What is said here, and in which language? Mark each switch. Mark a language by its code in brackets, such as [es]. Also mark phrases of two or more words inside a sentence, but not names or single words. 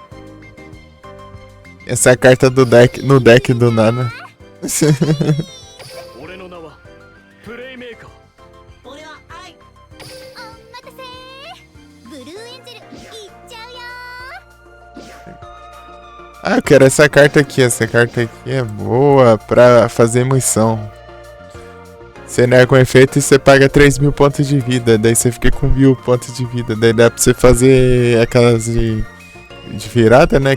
[pt] Essa é a carta do deck, no deck do nada. [ja] 俺の名はプレイメーカー。俺はアイ。お待たせブルーエンジェルいっちゃうよ [pt] Ah, eu quero essa carta aqui. Essa carta aqui é boa pra fazer missão. Você nega com efeito e você paga 3.000 pontos de vida. Daí você fica com 1.000 pontos de vida. Daí dá pra você fazer aquelas de virada, né?